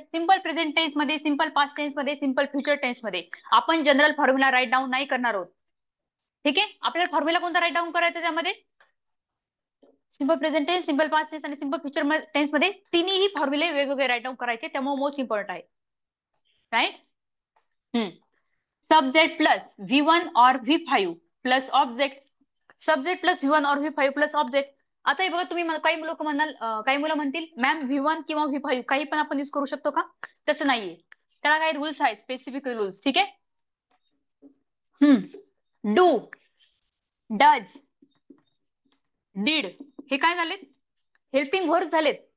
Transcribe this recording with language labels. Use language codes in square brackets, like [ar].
[mr] Simple present tense मध्ये, simple past tense मध्ये, simple future tense मध्ये आपण जनरल फॉर्म्युला राईट डाऊन नाही करणार आहोत. ठीक आहे. आपल्याला फॉर्म्युला कोणता राईट डाऊन करायचा त्यामध्ये? Simple present tense, simple past tense आणि सिंपल फ्युचर टेन्स मध्ये तिन्ही फॉर्म्युले वेगवेगळे राईट डाऊन करायचे. त्यामुळे मोस्ट इम्पॉर्टंट आहे. [en] Right? Subject plus V1 [hi] और [en] V5 plus object. Subject plus V1 [hi] और [en] V5 plus object. [mr] आता हे बघा तुम्ही काही लोक म्हणाल, काही मुलं म्हणतील मॅम V1 किंवा V5 काही पण आपण युज करू शकतो का? तसं नाहीये. त्याला काही रूल्स आहेत, स्पेसिफिक रूल्स. ठीक आहे. डू, डज, डीड हे काय झालेत? हेल्पिंग वर्ड्स झालेत.